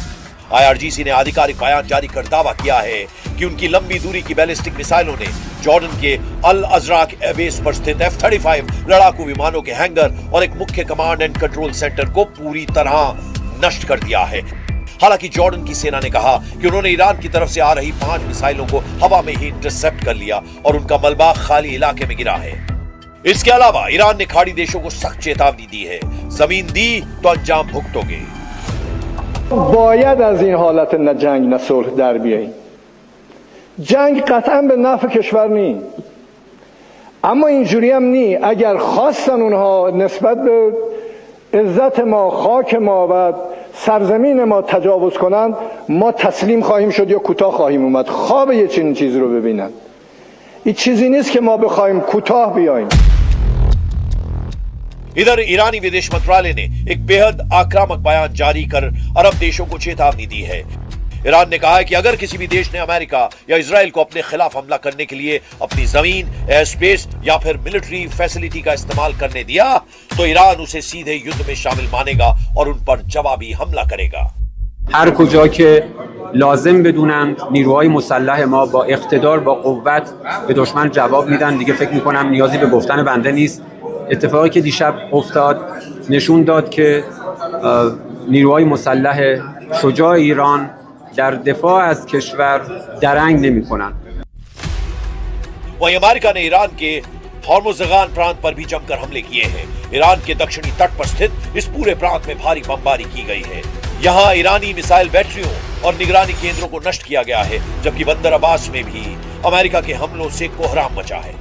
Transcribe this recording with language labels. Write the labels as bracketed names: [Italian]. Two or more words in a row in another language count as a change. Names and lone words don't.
[Hindi] आईआरजीसी ने आधिकारिक बयान जारी कर दावा किया है कि उनकी लंबी दूरी की बैलिस्टिक मिसाइलों ने जॉर्डन के अल अजराक एयरबेस पर स्थित F-35 लड़ाकू विमानों के हैंगर और एक मुख्य [English] command and control center [Hindi] को पूरी तरह नष्ट कर दिया है। हालांकि जॉर्डन की सेना ने कहा कि उन्होंने ईरान की तरफ से आ रही 5 मिसाइलों को हवा में ही इंटरसेप्ट कर लिया और उनका मलबा खाली इलाके में गिरा है। इसके अलावा ईरान ने खाड़ी देशों को सख्त चेतावनी दी है, जमीन दी तो अंजाम भुगतोगे। [Persian] باید از این حالت نه جنگ نه صلح در بیاییم. جنگ قطعا به نفع کشور نی، اما اینجوری هم نی. اگر خواستن اونها نسبت به عزت ما، خاک ما و سرزمین ما تجاوز کنند، ما تسلیم خواهیم شد یا کوتاه خواهیم اومد. خواب یه چنین چیزی رو ببینن. این چیزی نیست که ما بخوایم کوتاه بیاییم. [Hindi] इधर ईरानी विदेश मंत्रालय ने एक बेहद आक्रामक बयान जारी कर अरब देशों को चेतावनी दी है। ईरान ने कहा है कि अगर किसी भी देश ने अमेरिका या इजराइल को अपने खिलाफ हमला करने के लिए अपनी जमीन, [English] air space [Hindi] या फिर [English] military facility [Hindi] का इस्तेमाल करने दिया तो ईरान उसे सीधे युद्ध में शामिल मानेगा और उन पर जवाबी हमला करेगा। [Persian] هر کجا که لازم بدونند نیروهای مسلح ما با اقتدار با قوت به دشمن جواب میدن. دیگه فکر میکنم نیازی به گفتن بنده نیست. اتفاقی که دیشب افتاد نشون داد که نیروهای مسلح شجاع ایران در دفاع از کشور درنگ نمی‌کنند. [Hindi] वहीं अमेरिका ने ईरान के हॉर्मुज़गान प्रांत पर भी जमकर हमले किए हैं। ईरान के दक्षिणी तट पर स्थित इस पूरे प्रांत में भारी बमबारी की गई है। यहाँ ईरानी मिसाइल बैटरियों और निगरानी केंद्रों को नष्ट किया गया है, जबकि बंदर अब्बास में भी अमेरिका के हमलों से कोहराम मचा है।